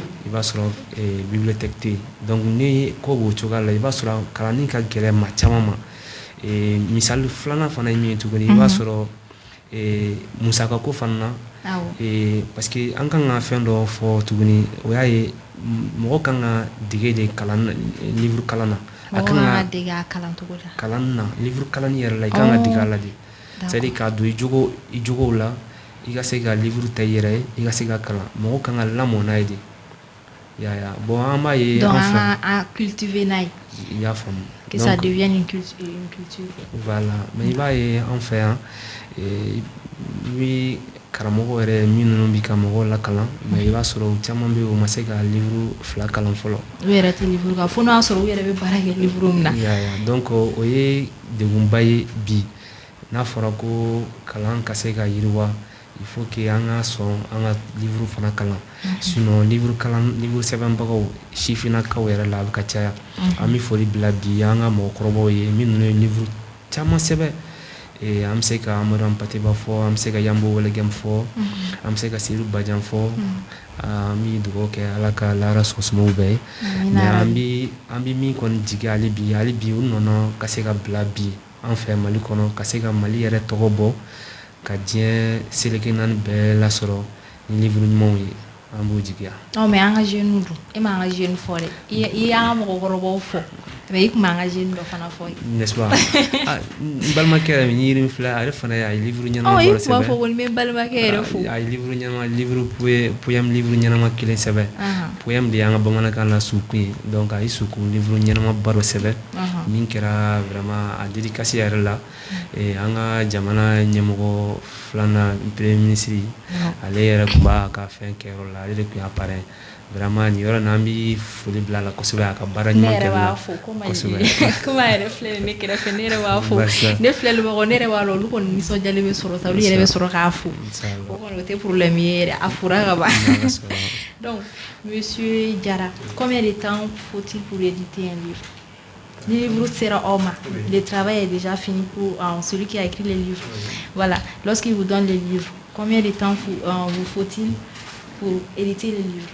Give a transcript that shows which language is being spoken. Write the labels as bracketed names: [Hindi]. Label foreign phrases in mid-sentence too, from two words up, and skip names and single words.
[Bambara] i b'a sɔrɔ bibliothèque tɛ yen donc ni ko b'o cogoya la i b'a sɔrɔ kalanni ka gɛlɛn maa caman ma misali filanan fana ye min ye tuguni i b'a sɔrɔ musaka ko fana na [French] parce que [Bambara] an kan ka fɛn dɔ fɔ tuguni o y'a ye mɔgɔ kan ka dege de kalan livre kalan na a kan ka dege a kalan cogo la kalan na livre kalanni yɛrɛ la i kan ka dege a la de [French] c'est à dire [Bambara] k'a don i jogow la i ka se ka livre ta i yɛrɛ ye i ka se ka kalan mɔgɔ kan ka lamɔ n'a ye de ya bon an b'a ye donc an ka cultiver n'a ye i y'a faamu [French] que ça devienne une culture voilà mais [Bambara] i b'a ye an fɛ yan i karamɔgɔ yɛrɛ minnu bɛ ka mɔgɔw lakalan mais i b'a sɔrɔ u caman bɛ yen u ma se ka livre 2 kalan fɔlɔ u yɛrɛ tɛ livre kan fo n'a sɔrɔ u yɛrɛ bɛ baara kɛ livre min na donc o ye degunba ye bi n'a fɔra ko kalan ka se ka yiriwa [French] il faut que [Bambara] an ka sɔn an ka livre fana kalan sinon livre sɛbɛnbagaw sifinnakaw yɛrɛ la a bɛ ka caya an bɛ foli bila bi an ka mɔgɔkɔrɔbaw ye minnu ye livre caman sɛbɛn an bɛ se ka Amadu Ampateba fɔ an bɛ se ka Yambo Welegem fɔ an bɛ se ka Seydou Badiane fɔ an bɛ dugawu kɛ ala ka lahara sɔgɔsɔgɔw bɛɛ ye mais an bɛ min kɔni jigi hali bi u nana ka se ka bila bi an fɛ Mali kɔnɔ ka se ka Mali yɛrɛ tɔgɔ bɔ ka diɲɛ seleke naani bɛɛ lasɔrɔ ni livre ɲumanw ye an b'o jigiya mais an ka jeunes dun e m'an ka jeunes fɔ dɛ i y'an ka mɔgɔkɔrɔbaw fɔ mais i tun b'an ka jeunes dɔ fana fɔ [French] n'est-ce pas [Bambara] n balimakɛ yɛrɛ min yirini filɛ ale fana ye livre ɲɛnama bɔrɔ sɛbɛn i tun b'a fɔ ko n bɛ n balimakɛ yɛrɛ fo a ye livre poème livre ɲɛnama kelen sɛbɛn poème de y'an ka bamanankan la sukun ye donc a ye sukun livre ɲɛnama ba dɔ sɛbɛn min kɛra vraiment a dédicace yɛrɛ la an ka jamana ɲɛmɔgɔ filanan [French] premier ministre [Bambara] ale yɛrɛ tun b'a ka fɛn kɛ yɔrɔ la ale de tun y'a parrain vraiment nin yɔrɔ n'an bɛ foli bila a la kosɛbɛ a ka baara ɲuman kɛ la kosɛbɛ comme a yɛrɛ filɛ ne kɛrɛfɛ ne yɛrɛ b'a fɔ ne filɛlibagaw ne yɛrɛ b'a dɔn olu kɔni nisɔndiyalen bɛ sɔrɔ sa olu yɛrɛ bɛ sɔrɔ k'a fo o kɔni o tɛ problème ye yɛrɛ a fora ka ban [French] donc monsieur Diarra combien de temps faut-il pour éditer un livre? Le livre sera en main. Le travail est déjà fini pour celui qui a écrit les livres. Voilà. Lorsqu'il vous donne les livres, combien de temps vous faut-il pour éditer les livres?